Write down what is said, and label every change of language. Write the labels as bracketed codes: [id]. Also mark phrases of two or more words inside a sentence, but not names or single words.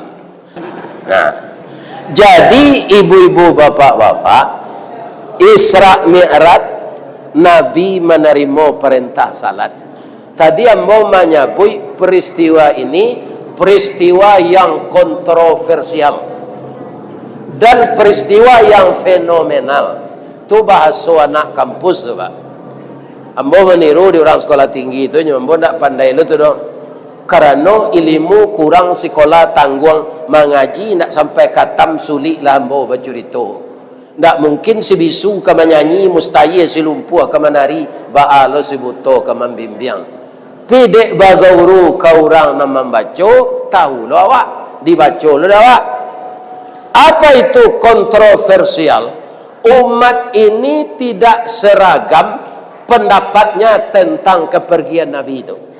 [id] Nah, jadi ibu-ibu, bapak-bapak, Isra Mi'raj Nabi menerima perintah salat. [min] Tadi ambo menyebut peristiwa ini peristiwa yang kontroversial dan peristiwa yang fenomenal. Itu bahasa anak kampus tu, Pak. Ambo meniru di orang sekolah tinggi itu, ambo tak pandai lu tu dong. Karena ilmu kurang sekolah tanggung mengaji nak sampai katam sulit lah ambo bacurito. Tak mungkin si bisu ke menyanyi, mustahil si lumpuh ke menari, ba'alo si buto ke membimbing. Tidak bagauru kau orang nak membaca, tahu lo awak, dibaca lo awak. [id] Apa itu kontroversial? Umat ini tidak seragam pendapatnya tentang kepergian Nabi itu.